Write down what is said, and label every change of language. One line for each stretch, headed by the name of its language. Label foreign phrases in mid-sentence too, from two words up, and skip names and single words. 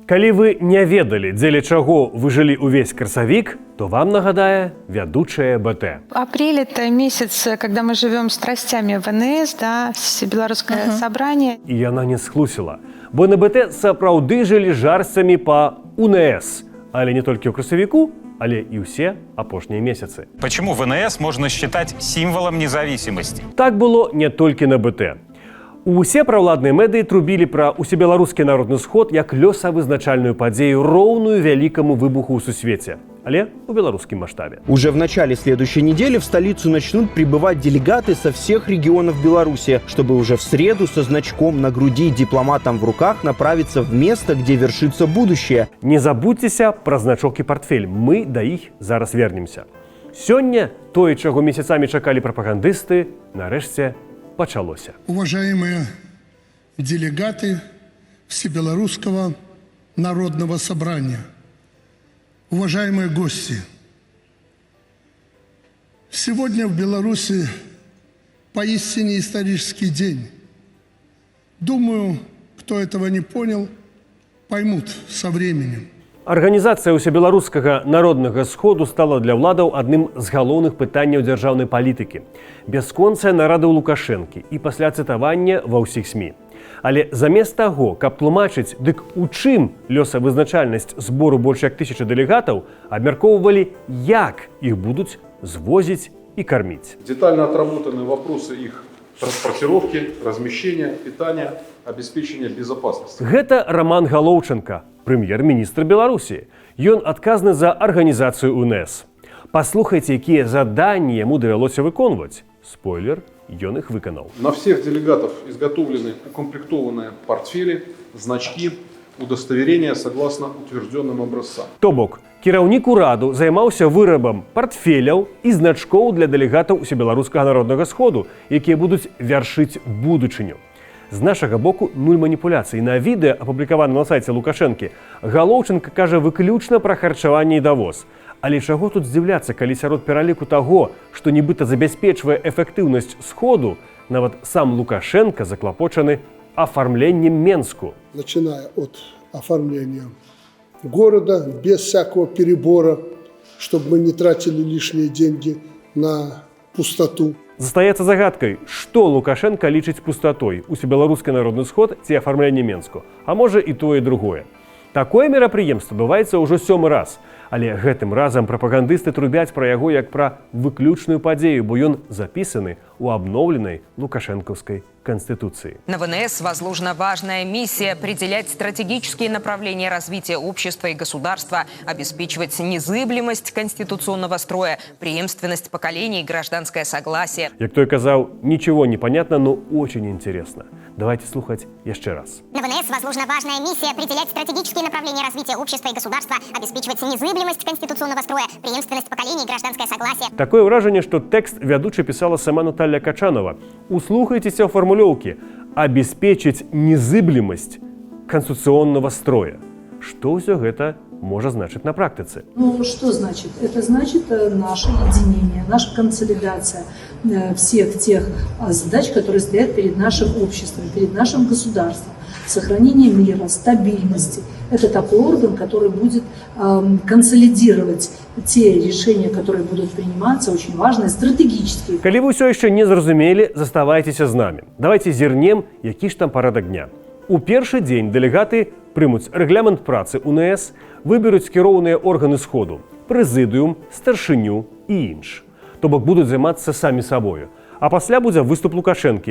Belarusian: Калі вы не ведалі, дзеля чаго вы жылі ўвесь красавік, то вам нагадае вядучая БТ.
Russian: Апрель – это месяц, когда мы живем страстями ВНС, да, Всебелорусское собрание.
Belarusian: І яна не схлусіла, бо на БТ сапраўды жылі жарсцямі па УНС, але не толькі ў красавіку, але і ўсе апошнія месяцы.
Russian: Почему ВНС можно считать символом независимости?
Belarusian: Так было не толькі на БТ. Усе правладныя медыі трубілі пра усебеларускі народны сход як лёсавызначальную падзею, роўную вялікаму выбуху ў сусвеце, але у беларускім маштабе.
Russian: Уже в начале следующей недели в столицу начнут прибывать делегаты со всех регионов Беларуси, чтобы уже в среду со значком на груди дипломатом в руках направиться в место, где вершится будущее.
Belarusian: Не забудьцеся пра значок і партфель, мы да іх зараз вернемся. Сёння тое, чаго месяцамі чакалі прапагандысты, нарэшце пачалося.
Russian: Уважаемые делегаты Всебелорусского народного собрания, уважаемые гости, сегодня в Беларуси поистине исторический день. Думаю, кто этого не понял, поймут со временем.
Belarusian: Арганізацыя ўсебеларускага народнага сходу стала для ўладаў адным з галоўных пытанняў дзяржаўнай палітыкі. Бясконцая нарада ў Лукашэнкі і пасля цытавання ва ўсіх СМІ. Але замест таго, каб тлумачыць, дык у чым лёсавызначальнасць збору больш як 1000 дэлегатаў, абмяркоўвалі, як іх будуць звозіць і карміць.
Russian: Детально отработаны вопросы их транспортировки, размещения, питания, обеспечения безопасности.
Belarusian: Гэта Роман Галоўченко, прэм'ер-міністр Беларусі. Ён адказны за арганізацыю УНС. Паслухайце, якія заданні яму давялося выконваць. Спойлер, ён іх выканаў.
Russian: На всех делегатов изготовлены укомплектованные портфели, значки, удостоверения согласно утвержденным образцам.
Belarusian: То бок, кіраўнік ураду займаўся вырабам партфеляў і значкоў для дэлегатаў усебеларускага народнага сходу, якія будуць вяршыць будучыню. З нашага боку нуль маніпуляцый. На відэа, апублікаваным на сайце Лукашэнкі, Галоўченка кажа выключна пра харчаванне і давоз. Але чаго тут здзіўляцца, калі сярод пераліку таго, што нібыта забяспечвае эфектыўнасць сходу, нават сам Лукашенко заклапочаны оформлением Менску.
Russian: Начиная от оформления города, без всякого перебора, чтобы мы не тратили лишние деньги на пустоту.
Belarusian: Застаецца загадкай, што Лукашенко лічыць пустатой, усебеларускі народны сход ці афармленне Менску, а можа і тое і другое. Такое мерапрыемства адбываецца ўжо 7-й раз, але гэтым разам прапагандысты трубяць пра яго як пра выключную падзею, бо ён запісаны ў абноўленай лукашэнкаўскай Конституции.
Russian: На ВНС возложена важная миссия определять стратегические направления развития общества и государства, обеспечивать незыблемость конституционного строя, преемственность поколений и гражданское согласие.
Belarusian: Як той казаў,
Russian: ничего не понятно, но очень интересно. Давайте слухать еще раз. На ВНС возложена важная миссия определять стратегические направления развития общества и государства, обеспечивать незыблемость конституционного строя, преемственность поколений и гражданское согласие.
Belarusian: Такое ўражанне, што тэкст вядучы пісала сама Наталья Качанова. Услухайтеся ў формулёўкі
Russian: «обеспечить незыблемость конституционного строя».
Belarusian: Что ўсё гэта можа значыць на практыцы? Ну,
Russian: что значит? Это значит наше единение, наша консолидация всех тех задач, которые стоят перед нашим обществом, перед нашим государством. Сохранение мира, стабильности. Это такой орган, который будет консолидировать те решения, которые будут приниматься, очень важные, стратегические.
Belarusian: Калі вы ўсё яшчэ не зразумелі, заставайцеся з намі. Давайте зірнем, які ж там парадак дня. У першы дзень дэлегаты прымуць рэгламент працы УНС, выберуць кіроўныя органы сходу, прэзідыум, старшыню і інш. То бок будуць займацца самі сабою. А пасля будзе выступ Лукашэнкі.